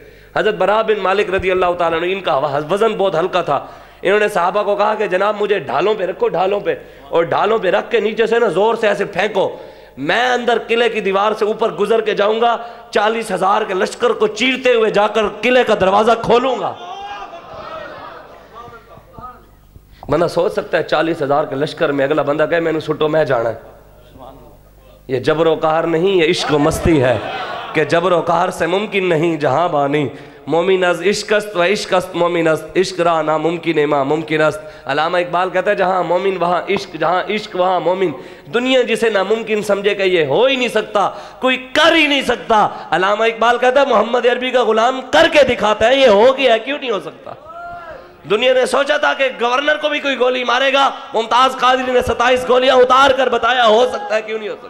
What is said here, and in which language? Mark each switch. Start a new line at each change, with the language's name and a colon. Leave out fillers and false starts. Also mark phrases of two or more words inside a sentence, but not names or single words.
Urdu: حضرت برا بن مالک
Arabic: رضی اللہ تعالیٰ عنہ,
Urdu: ان کا وزن بہت ہلکا تھا, انہوں نے صحابہ کو کہا کہ جناب مجھے ڈھالوں پہ رکھو, ڈھالوں پہ, اور ڈھالوں پہ رکھ کے نیچے سے نا زور سے ایسے پھینکو, میں اندر قلعے کی دیوار سے اوپر گزر کے جاؤں گا, 40,000 کے لشکر کو چیرتے ہوئے جا کر قلعے کا دروازہ کھولوں گا. بندہ سوچ سکتا ہے 40,000 کے لشکر میں اگلا بندہ کہے میں نے سٹو میں جانا ہے. یہ جبر و قہر نہیں, یہ عشق و مستی ہے کہ جبر و قہر سے ممکن نہیں جہاں بانی,
Persian: مومن از عشق است و عشق است مومن است, عشق را ناممکن ما ممکن است.
Urdu: علامہ اقبال کہتا ہے جہاں مومن وہاں عشق, جہاں عشق وہاں مومن. دنیا جسے ناممکن سمجھے کہ یہ ہو ہی نہیں سکتا, کوئی کر ہی نہیں سکتا, علامہ اقبال کہتا ہے محمد عربی کا غلام کر کے دکھاتا ہے, یہ ہو گیا ہے کیوں نہیں ہو سکتا. دنیا نے سوچا تھا کہ گورنر کو بھی کوئی گولی مارے گا, ممتاز قادری نے 27 گولیاں اتار کر بتایا ہو سکتا ہے کیوں نہیں ہو سکتا.